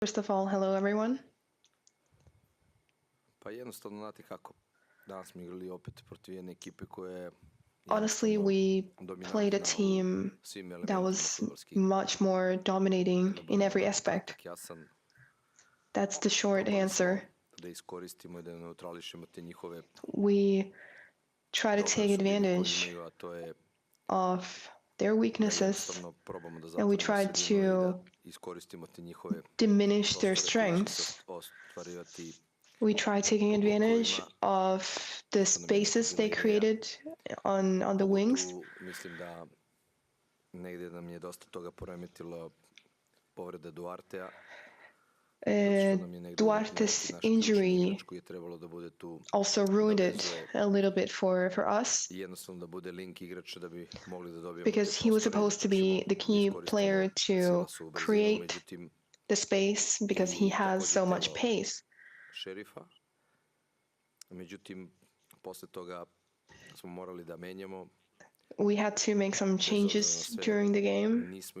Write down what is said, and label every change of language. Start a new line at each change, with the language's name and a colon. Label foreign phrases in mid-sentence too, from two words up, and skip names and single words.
English: First of all, hello everyone.
Serbian: Pa jednostavno, znate kako, danas smo igrali opet protiv jedne ekipe koja je
English: Honestly, we played a team that was much more dominating in every aspect. That's the short answer.
Serbian: Da iskoristimo i da neutrališemo te njihove
English: We try to take advantage of their weaknesses and we try to diminish their strengths. We try taking advantage of the spaces they created on the wings.
Serbian: Mislim da negdje nam je dosta toga poremetilo povreda Duartea.
English: Duarte's injury also ruined it a little bit for us because he was supposed to be the key player to create the space because he has so much pace. We had to make some changes during the game.